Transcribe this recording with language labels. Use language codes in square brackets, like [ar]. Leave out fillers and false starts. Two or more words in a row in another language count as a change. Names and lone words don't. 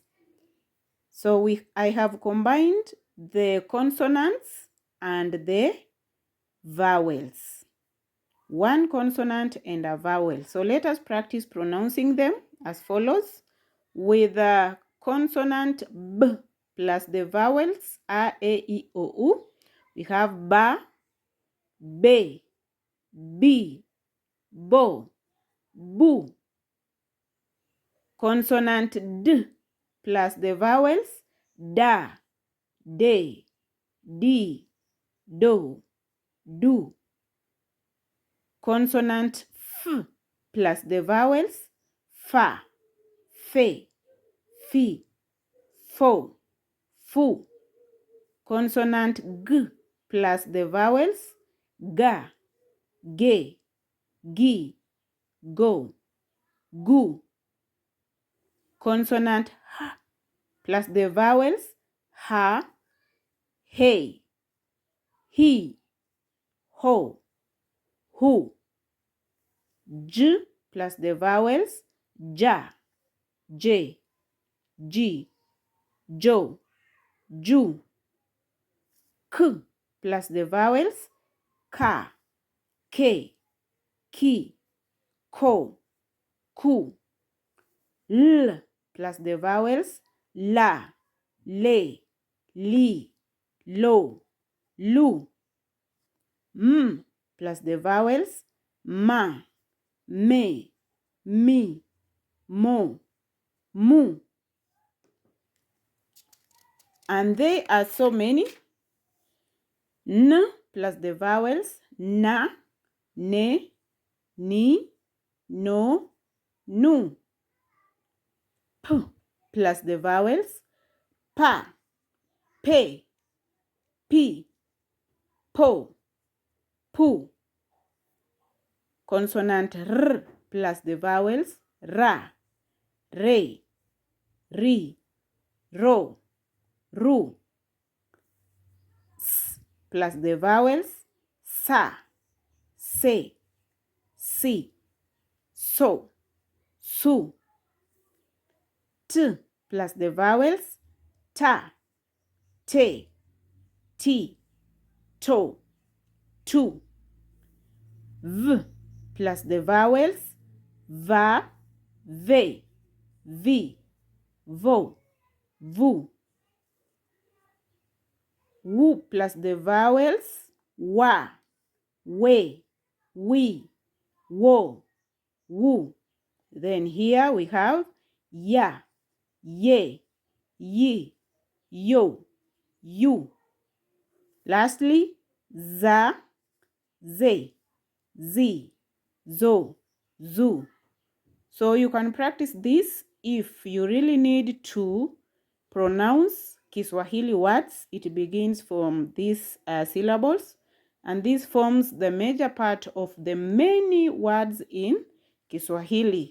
[en] So I have combined the consonants and the vowels. One consonant and a vowel. So let us practice pronouncing them as follows. With the consonant B plus the vowels A, E, I, O, U, we have [sw] ba, be, bi, bo, bu. [en] Consonant D plus the vowels [sw] da, de, di, do, du. [en] Consonant F plus the vowels [sw] fa, fe, fi, fo, fu. [en] Consonant G plus the vowels [sw] ga, ge, gi, go, gu. [en] Consonant H plus the vowels [sw] ha, he, hi, ho, hu. [en] J plus the vowels [sw] ja, je, ji, jo, ju. [en] K plus the vowels [sw] ka, ke, ki, ko, ku. [en] L plus the vowels [sw] la, le, li, lo, lu. [en] M plus the vowels [sw] ma, me, mi, mo, mu. [en] And there are so many. N plus the vowels [sw] na, ne, ni, no, nu. [en] P plus the vowels [sw] pa, pe, pi, po, pu. [en] Consonant R plus the vowels [sw] ra, re, ri, ro, ru. [en] S plus the vowels [sw] sa, se, si, so, su. [en] T plus the vowels [sw] ta, te, ti, to, tu. [en] V plus the vowels [sw] va, ve, vi, vo, vu. [en] W plus the vowels [sw] wa, we, wi, wo, wu. [en] Then here we have [sw] ya, ye, yi, yo, you. [en] Lastly, [sw] za, ze, zi, zo, zu. [en] So you can practice this if you really need to pronounce Kiswahili words. It begins from these syllables, and this forms the major part of the many words in Kiswahili.